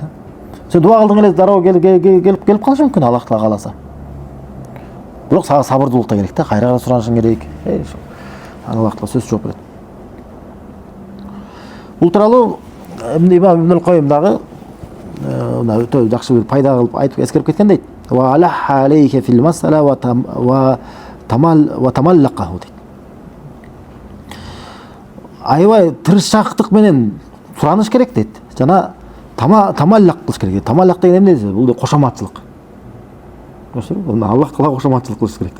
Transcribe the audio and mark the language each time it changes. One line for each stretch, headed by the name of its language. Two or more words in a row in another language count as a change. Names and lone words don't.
Kyrgyz: Сен дуа кылдың эле дароо келип калышы мүмкүн Аллах Таала кааласа. Бирок сага сабырдуулук да керек да, кайра суранышың керек. Аллах Таала сөз жооп берет. Бул тууралуу имам Ибн Койим дагы өтө жакшы бир пайда кылып айтып эскерип кеткен дейт.
Arabic: وألح عليك في المسألة وتملقه дейт.
Kyrgyz: Аябай тырышчактык менен сураныш керек дейт. Жана тамаллак кылыш керек. Тамаллак деген эмне десе, бул кошоматчылык. Аллах Таала кошоматчылык кылыш керек да.